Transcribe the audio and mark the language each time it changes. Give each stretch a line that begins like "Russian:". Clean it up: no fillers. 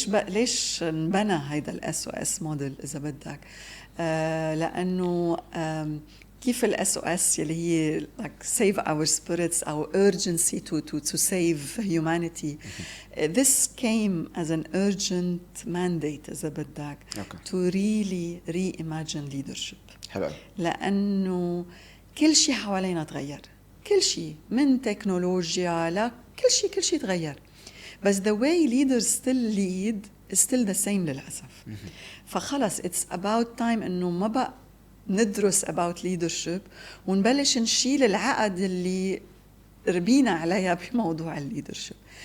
Arabic: ليش انبنى هيدا ال SOS موديل إذا بدك؟ لأنه كيف ال SOS يلي هي
English: like save our spirits
Arabic: أو
English: urgency to save humanity. This came as an urgent mandate
Arabic: إذا بدك
English: to really reimagine leadership.
Arabic: حلو. لأنه كل شيء حوالينا تغير، كل شيء من تكنولوجيا كل شيء تغير، بس
English: the way leaders still lead is still the same
Arabic: للأسف. فخلص
English: it's about time
Arabic: إنه ما بقى ندرس
English: about leadership
Arabic: ونبلش نشيل العقد اللي ربينا عليها بموضوع الليدرشيب.